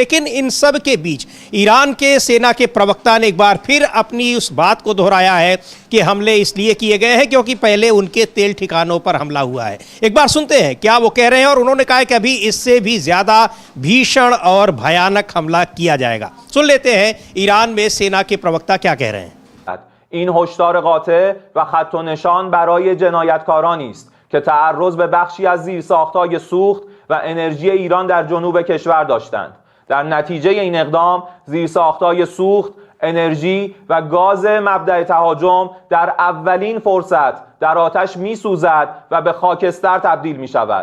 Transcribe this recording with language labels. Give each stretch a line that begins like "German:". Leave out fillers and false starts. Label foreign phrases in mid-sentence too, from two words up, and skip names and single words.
Hindi: लेकिन इन सब के बीच ईरान के सेना के प्रवक्ता ने एक बार फिर अपनी उस बात को दोहराया है कि हमले इसलिए किए गए हैं क्योंकि पहले उनके तेल ठिकानों पर हमला हुआ है। एक बार सुनते हैं क्या वो कह रहे हैं। और उन्होंने कहा कि अभी इससे भी ज्यादा भीषण और भयानक हमला किया जाएगा। सुन लेते हैं ईरान में सेना के प्रवक्ता क्या कह रहे हैं।
Persian: این هشدار قاطع و خط و نشان برای جنایتکارانی است که تعرض به بخشی از زیرساخت‌های سوخت و انرژی ایران در جنوب کشور داشتند. در نتیجه این اقدام زیرساخت‌های سوخت، انرژی و گاز مبدأ تهاجم در اولین فرصت در آتش می‌سوزد و به خاکستر تبدیل می‌شود.